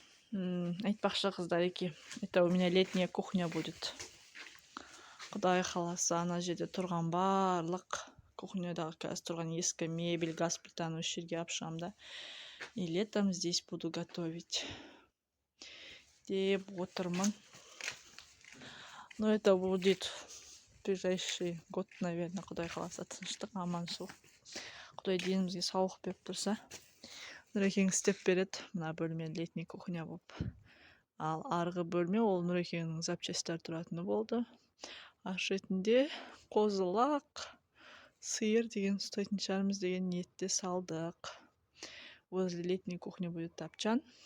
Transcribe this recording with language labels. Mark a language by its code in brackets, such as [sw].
[kk] Айтпақшы қыздар еке, [ru] это у меня летняя кухня будет. [kk] Құдай қаласа, ана жерде тұрған барлық кухнядағы қазір тұрған ескі мебель, газ плитаны осы жерге алып шығамын да. [ru] И летом здесь буду готовить. [kk] Деп отырмын. [ru] Но это будет в ближайший год, наверное, [kk] Құдай қаласа, тыныштық, аманшылық. Құдай денімізге саулық беріп тұрса, Нұрекең істеп береді. Мына бөлме [ru] летний кухня [kk] болып. Ал арғы бөлме ол Нұрекеңнің запчастьтар тұратыны болды. Аш ретінде қозылақ, сиыр деген ұстайтын шығармыз деген ниетте салдық. [ru] Возле летней кухни будет тапчан.